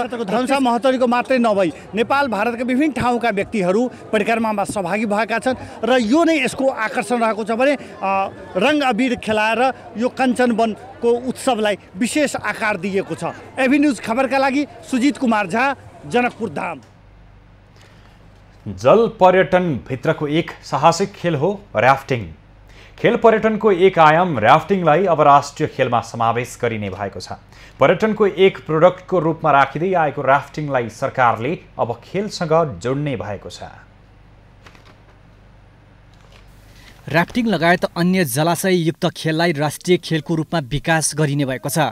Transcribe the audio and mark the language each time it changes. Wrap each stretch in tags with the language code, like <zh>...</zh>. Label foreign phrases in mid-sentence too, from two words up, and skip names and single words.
<ne>धनुषा महोत्तरीको मात्रै नभई नेपाल भारतका विभिन्न ठाउँका व्यक्तिहरू परिक्रमामा सहभागी भएका छन् र यो नै यसको आकर्षण रहेको छ भने रङ अबिर खेलाएर यो कञ्चन वनको उत्सवलाई विशेष आकार दिएको छ। एभी न्युज खबरका लागि सुजित कुमार झा, जनकपुर धाम। जल पर्यटन भित्रको एक साहसिक खेल हो र्याफ्टिङ। खेल पर्यटनको एक आयाम र्याफ्टिङलाई अब राष्ट्रिय खेलमा समावेश गरिने भएको छ। पर्यटनको एक प्रोडक्टको रूपमा राखिँदै आएको र्याफ्टिङलाई सरकारले अब खेलसँग जोड्ने भएको छ। र्याफ्टिङ लगायत अन्य जलाशययुक्त खेललाई राष्ट्रिय खेलको रूपमा विकास गरिने भएको छ।</ne>